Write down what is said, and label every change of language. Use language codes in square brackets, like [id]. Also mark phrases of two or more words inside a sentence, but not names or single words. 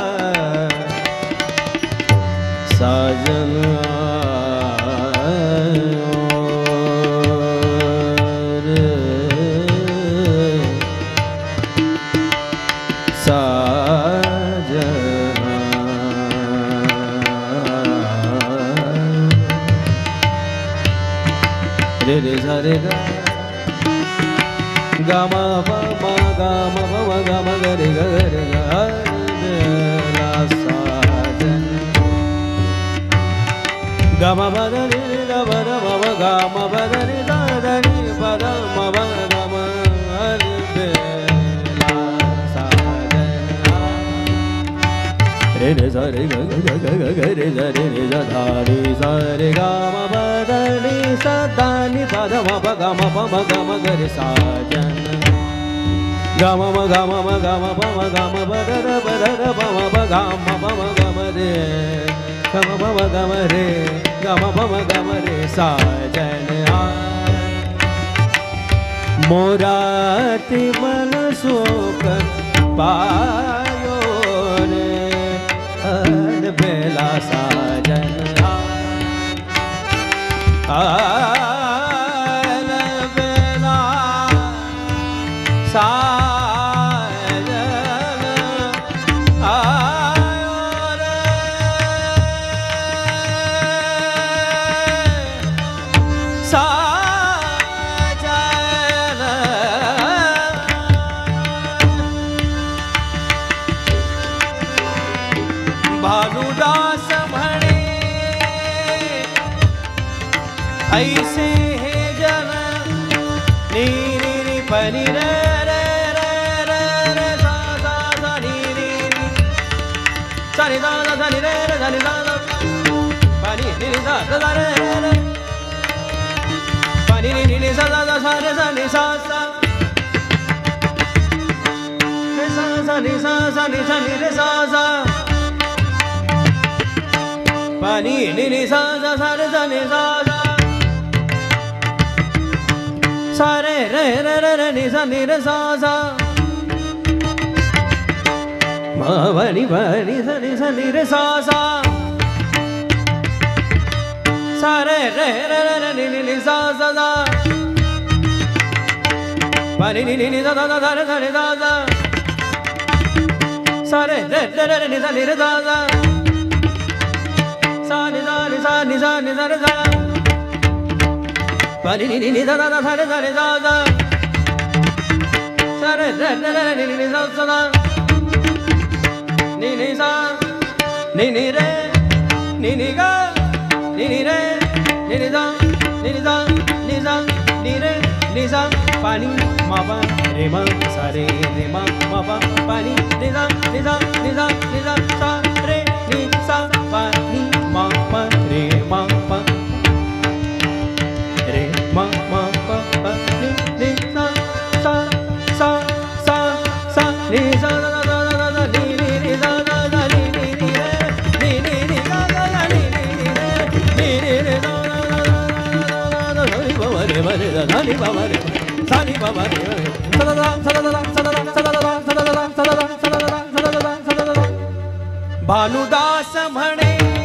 [hi] साजन आयो रे रे रे सा रे गा गा मा पा मा गा मा पा मा गा मा गा रे गा रे गा ला साजन गा मा पा दा रे रे गा मा दा मा गा मा पा दा रे दा दा रे पा दा मा गा मा रे ला साजन रे रे सा रे गा गा गा गा गा रे सा रे रे सा धा रे सा रे गा मा पा दा रे सा दा नि पा दा मा पा गा मा गा रे साजन गा मा गा मा गा मा पा दा रा पा दा पा मा गा मा रे गा मा गा मा रे गा मा गा मा रे साजन मोराती मन सोक पायो रे बेला साजन बेला साजन आयो रे साजन [mr] भानुदास म्हणे ऐसे हे जन नी नी नी पनी रे रे रे रे रे सा सा सा नी नी नी सा नी सा सा नी रे रे सा नी सा सा pani नी नी सा सा रे रे pani नी नी सा सा सा रे सा नी सा सा रे सा सा नी सा सा नी सा नी रे सा सा pani ni ni sa sa sa re sa ni sa sa sa re re re re re ni sa ni re sa sa ma va ni sa ni re sa sa sa re re re re re ni ni sa sa sa pa ni ni sa sa sa re sa ni sa sa sa re re re re ni sa ni re sa sa sa ni sa ni sa ni sa ni sa re sa pa ni ni sa sa sa re sa ni sa sa sa re re re re ni ni sa sa ni ni sa ni ni re ni ni ga ni ni re ni ni sa निजा निजा निरे निजा पानी मापा रे मा सा रे रे मा मापा पानी निजा निजा निजा निजा सा रे नि सा पानी मापा रे मा पा रे मा मा पा पा नि नि सा सा सा सा सा नि सा दा दा दा दा नि नि नि दा दा दा नि नि नि रे नि नि नि दा दा दा नि नि नि रे नि नि नि दा दा दा दा दा दा बाबा रे बारे दा नी बाबा रे सानी बाबा रे सदा दा सदा दा सदा दा सदा दा सदा दा सदा दा सदा दा सदा दा भानुदास म्हणे